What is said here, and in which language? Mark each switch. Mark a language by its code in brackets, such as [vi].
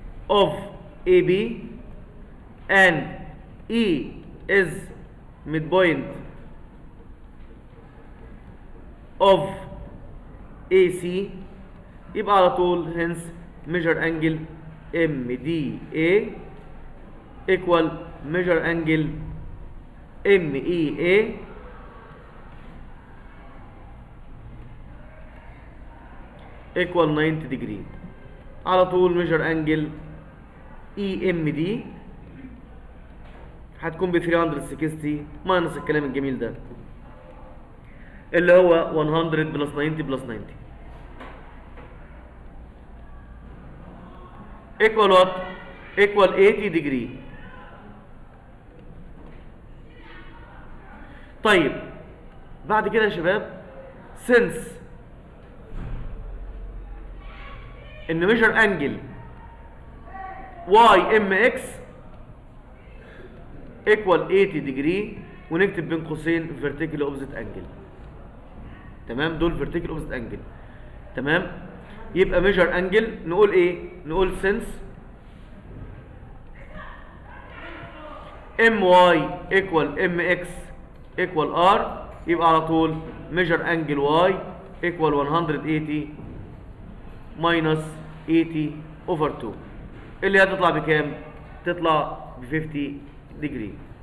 [en] of AB and E is midpoint of AC، [ar] يبقى على طول [en] hence measure angle MDA equal measure angle MEA equal 90 degree. [ar] على طول [en] measure angle EMD [ar] هتكون ب 360 ماينس الكلام الجميل ده اللي هو 100 بلس 90 بلس 90. [en] equal what equal 80 degree. [ar] طيب بعد كده يا شباب [en] since ان measure angle YMX equal 80 degree [ar] ونكتب بين قوسين [en] vertical opposite angle. تمام، دول vertical opposite angle. تمام، يبقى measure angle نقول ايه؟ نقول since MY equal MX equal R يبقى على طول measure angle Y equal 180 minus 80 over 2 [ar] اللي هتطلع بكام؟ تطلع ب [en] 50 degree.